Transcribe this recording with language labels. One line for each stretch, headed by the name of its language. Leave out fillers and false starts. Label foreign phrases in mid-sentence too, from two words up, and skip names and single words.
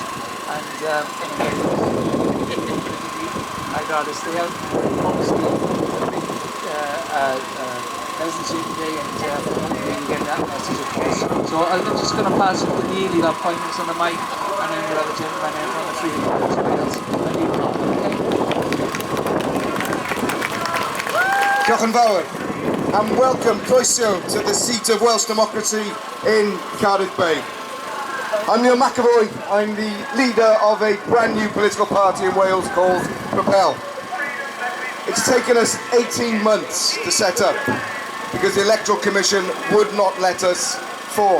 English: And again, I'd rather stay out. Obviously, Health and Safety Day, and get that message across. So I'm just going to pass it to Neil. He'll have 5 minutes on the mic, and then we'll have a gentleman in on the freedom of
Welsh: Diolch yn fawr,
English: and welcome, croeso, to the seat of Welsh democracy in Cardiff Bay. I'm Neil McAvoy. I'm the leader of a brand new political party in Wales called Propel. It's taken us 18 months to set up because the Electoral Commission would not let us form.